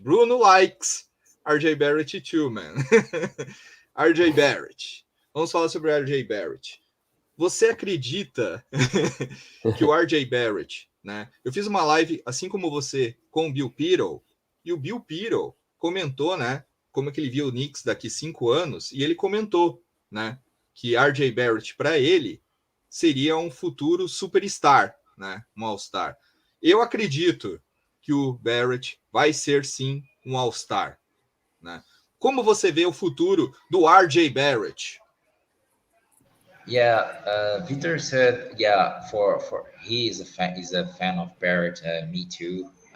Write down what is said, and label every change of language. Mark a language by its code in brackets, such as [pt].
[en] Bruno likes RJ Barrett too, man. [pt] RJ Barrett. Vamos falar sobre RJ Barrett. Você acredita que o RJ Barrett, né? Eu fiz uma live, assim como você, com o Bill Pearl, e o Bill Pearl comentou, né? Como é que ele viu o Knicks daqui 5 anos, e ele comentou, né? Que RJ Barrett, para ele, seria um futuro superstar, né? Um All-Star. Eu acredito que o Barrett vai ser, sim, um All-Star, né? Como você vê o futuro do RJ Barrett? [en] Yeah, Victor said, yeah, for he is a fan of Barrett. Me too.